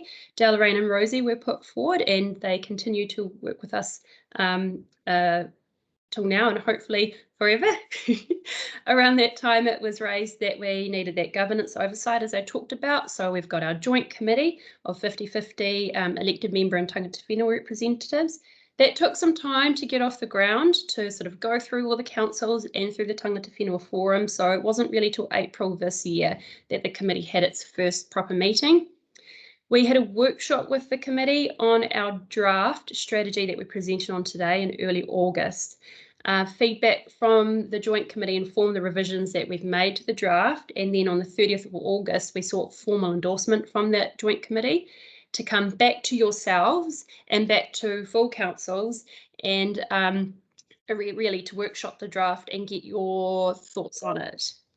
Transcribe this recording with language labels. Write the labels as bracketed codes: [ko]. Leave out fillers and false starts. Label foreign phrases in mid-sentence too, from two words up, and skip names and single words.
[en] Deloraine and Rosie were put forward, and they continue to work with us till now and hopefully forever. Around that time it was raised that we needed that governance oversight, as I talked about. So we've got our joint committee of 50-50 elected member and [mi] tangata whenua [en] representatives. That took some time to get off the ground, to sort of go through all the councils and through the [mi] tangata whenua [en] forum. So it wasn't really till April this year that the committee had its first proper meeting. We had a workshop with the committee on our draft strategy that we're presenting on today in early August. Feedback from the joint committee informed the revisions that we've made to the draft, and then on the 30th of August we sought formal endorsement from that joint committee to come back to yourselves and back to full councils and really to workshop the draft and get your thoughts on it.